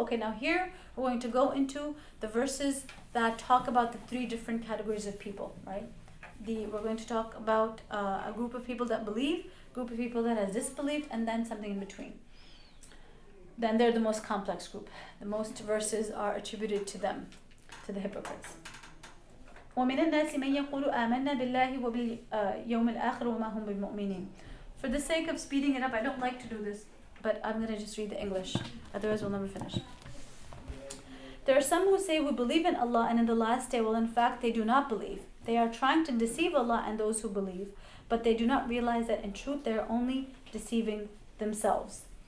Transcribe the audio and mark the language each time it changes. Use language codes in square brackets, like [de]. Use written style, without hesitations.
[en] Okay, now here we're going to go into the verses that talk about the three different categories of people, right? We're going to talk about a group of people that believe, a group of people that has disbelieved, and then something in between. Then they're the most complex group. The most verses are attributed to them, to the hypocrites. [ar] ومن الناس من يقول آمنا بالله وباليوم الآخر وما هم بمؤمنين. [en] For the sake of speeding it up, I don't like to do this, but I'm going to just read the English, otherwise we'll never finish. There are some who say we believe in Allah and in the last day, while in fact they do not believe. They are trying to deceive Allah and those who believe, but they do not realize that in truth they are only deceiving themselves.